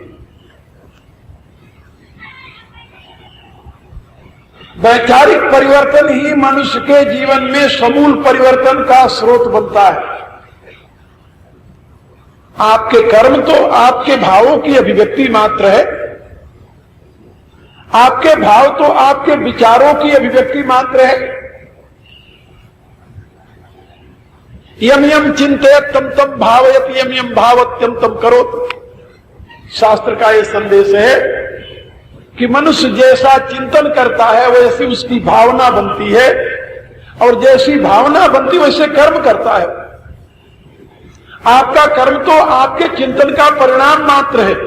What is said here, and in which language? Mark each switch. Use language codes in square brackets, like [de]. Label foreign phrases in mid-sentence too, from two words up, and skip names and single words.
[hi] वैचारिक परिवर्तन ही मनुष्य के जीवन में समूल परिवर्तन का स्रोत बनता है। आपके कर्म तो आपके भावों की अभिव्यक्ति मात्र है, आपके भाव तो आपके विचारों की अभिव्यक्ति मात्र है। [sa] यम यम चिंतयत तम तम भावयत यम यम भावत्यम तम करोत। [hi] शास्त्र का यह संदेश है कि मनुष्य जैसा चिंतन करता है वैसी उसकी भावना बनती है, और जैसी भावना बनती वैसे कर्म करता है। आपका कर्म तो आपके चिंतन का परिणाम मात्र है।